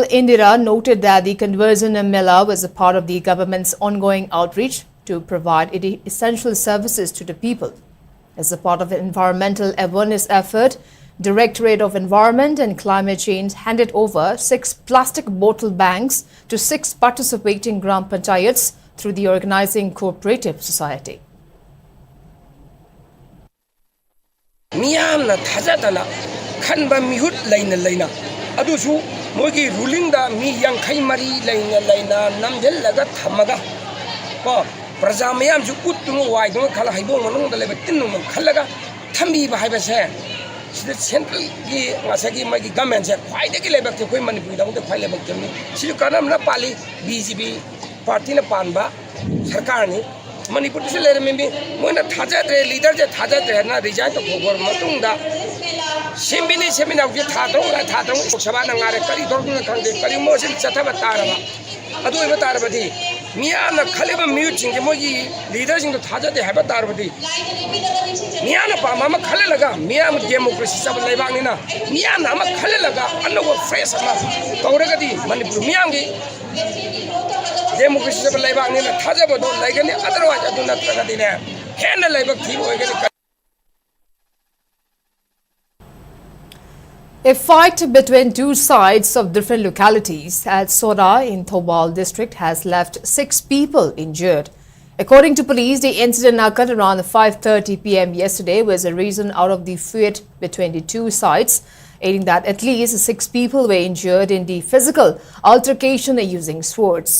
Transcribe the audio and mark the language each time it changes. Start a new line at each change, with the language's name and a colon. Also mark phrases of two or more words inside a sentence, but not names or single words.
English: Indira noted that the Conversion Mela was a part of the government's ongoing outreach to provide essential services to the people. As a part of the environmental awareness effort, Directorate of Environment and Climate Change handed over 6 plastic bottle banks to 6 participating Gram Panchayats through the organizing cooperative society.
Manipuri: Miyamna thajadana khanba mihut laina adusu mogi ruling da mi yankhai mari laina namjel thamaga ko praja mayam ju uttumu waidung khala haibong manung da leba tinnu khalaga thambi ba haibase sida central gi ngasagi magi government se khwaide gi lebak te koi Manipur da de khwai lebak temni silu kanam na pali BJP party na panba sarkar ni Manipur se lere membi moina thajadre leader je thajadre na resign to khogor matung da Simbini semina uji thadong sabha na ngare kari dorgun khangde kari mosin chathaba taraba adu iba tarabadi miyana khaliba miu chingge mogi leader sing to thajade haba tarabadi miyana pa mama khale laga miyam democracy sab leibang ni na miyana ma khale laga anno fresh ama kauragadi Manipur miyam gi democracy sab leibang ni na thajaba do laigani otherwise adu na tragadi ne hen leibak thi hoigani.
English: A fight between 2 sides of different localities at Soda in Thoubal district has left 6 people injured. According to police, the incident occurred around 5:30 p.m. yesterday, was a reason out of the feud between the 2 sides, adding that at least 6 people were injured in the physical altercation using swords.